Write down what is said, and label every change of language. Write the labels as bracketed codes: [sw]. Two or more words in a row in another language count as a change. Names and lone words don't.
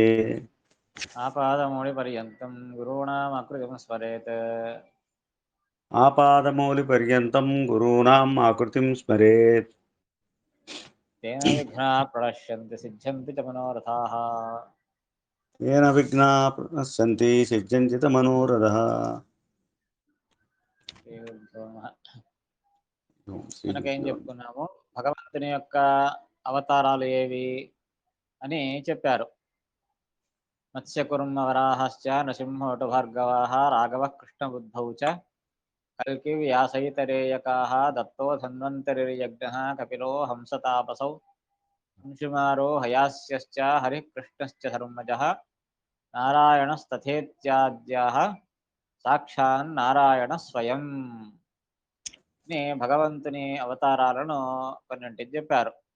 [sa] आपादमौलिपर्यन्तं गुरूणामाकृतिं स्मरेत् आपादमौलिपर्यन्तं गुरूणाम् आकृतिं स्मरेत् तेन विघ्नाः प्रणश्यन्ति सिद्ध्यन्ति च मनोरथाः। येन विघ्नाः प्रणश्यन्ति सिद्ध्यन्ति च मनोरथः శ్రీగురుభ్యో నమః. మనకేం శ్రీగురుభ్యో నమః. [te] చెప్పుకున్నాము, భగవంతుని యొక్క అవతారాలు ఏవి అని చెప్పారు. [sa] మత్స్యకుర్మ వరాహశ్చ నృసింహోటు భార్గవాః రాఘవః కృష్ణబుద్ధౌ చ కల్కి వ్యాసైతరేయకాః దత్తో ధన్వంతరిర్యజ్ఞః కపిలో హంసతాపసౌ అంశుమారో హయాస్యశ్చ హరిః కృష్ణశ్చ ధర్మజः నారాయణస్తథేత్యాద్యాः సాక్షాన్నారాయణ స్వయం [te] అని భగవంతుని అవతారాలను కొన్నింటికి చెప్పారు.